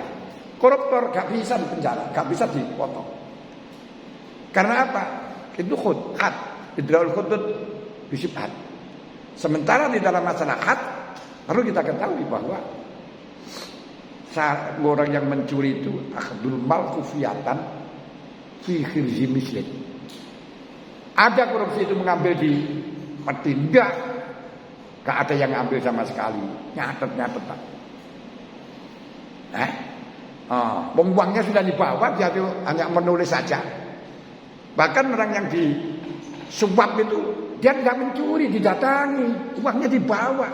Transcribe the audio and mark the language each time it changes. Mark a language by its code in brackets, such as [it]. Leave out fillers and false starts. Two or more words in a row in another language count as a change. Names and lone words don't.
[id] Koruptor gak bisa dipenjara, gak bisa dipotong. Karena apa? [ar] Itu حد، ادرءوا الحدود بالشبهات. [id] Sementara di dalam masalah had, perlu kita ketahui bahwa orang yang mencuri itu [ar] أخذ المال خفية في حرز مثله. [id] Ada korupsi itu mengambil di peti, enggak ada yang ambil sama sekali, nyatet. Uangnya sudah dibawa, dia itu hanya menulis saja. Bahkan orang yang disuap itu dia tidak mencuri, didatangi, uangnya dibawa.